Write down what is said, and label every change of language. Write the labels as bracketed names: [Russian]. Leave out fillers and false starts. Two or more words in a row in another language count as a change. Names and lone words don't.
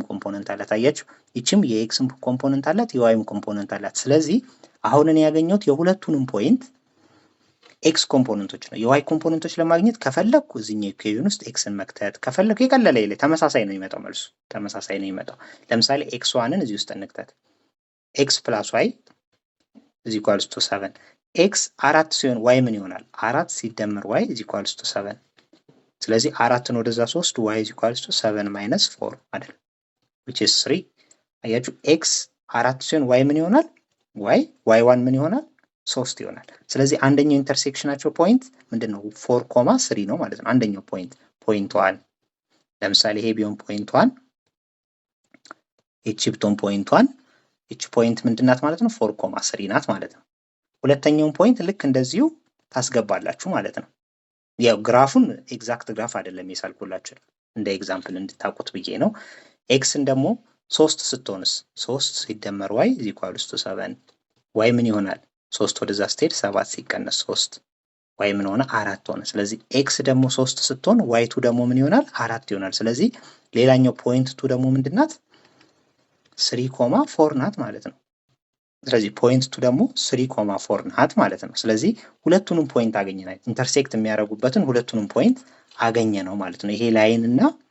[Amharic] ኮምፖነንት አላት። አያችሁ ይችም የኤክስም ኮምፖነንት አላት የዋይም ኮምፖነንት አላት። ስለዚህ አሁን እኔ ያገኘሁት የሁለቱንም ፖይንት [English] x components [Amharic] ነው። የዋይ ኮምፖነንቶች ለማግኘት ከፈለኩ እዚህኛው ኢኩዌሽን ውስጥ ኤክስን መክተት ከፈለኩ የቀለለ ይለ ተመሳሳይ ነው የሚመጣው መልሱ ተመሳሳይ ነው የሚመጣው። ለምሳሌ ኤክስ ዋንን እዚህ ውስጥ እንክተት። [English] x plus y is equals to [Amharic] 7 ኤክስ 4 ሲሆን ዋይ ምን ይሆናል? 4 ሲደመር ዋይ [English] is equals to [Amharic] 7 ስለዚህ 4ን ወደዛ [English] 3 y is equals to 7 minus 4 [Amharic] አይደል [English] which is 3 [Amharic] አያችሁ ኤክስ 4 ሲሆን y ምን ይሆናል? y1 ምን ይሆናል? 3 ይሆናል። ስለዚህ አንደኛው ኢንተርሴክሽናቸው ፖይንት ምንድነው? 4,3 ነው ማለት ነው። አንደኛው ፖይንት 1 ለምሳሌ ይሄ ቢሆን ፖይንት 1 እቺ ብትሆን ፖይንት 1 እቺ ፖይንት ምንድናት ማለት ነው? 4,3 ናት ማለት ነው። ሁለተኛውን ፖይንት ልክ እንደዚሁ ታስገባላችሁ ማለት ነው። ያው ግራፉን [English] exact graph [Amharic] አይደለም የሳልኩላችሁ እንደ ኤግዛምፕል እንድታውቁት ብዬ ነው። ኤክስን ደግሞ 3 ስትሆንስ 3 ሲደመር [English] y is equals to 7 [Amharic] y ምን ይሆናል? 3 ወደዛ ስትሄድ 7 ሲቀነስ 3 y ምን ሆነ? 4 ሆነ። ስለዚህ ኤክስ ደግሞ 3 ስትሆን y2 ደግሞ ምን ይሆናል? 4 ይሆናል። ስለዚህ ሌላኛው ፖይንት 2 ደግሞ ምንድናት? 3,4 ናት ማለት ነው። ስለዚህ ፖይንት 2 ደግሞ 3,4 ናት ማለት ነው። ስለዚህ ሁለቱንም ፖይንት አገኘን። ኢንተርሴክት የሚያደርጉበትን ሁለቱንም ፖይንት አገኘ ነው ማለት ነው። ይሄ ላይን እና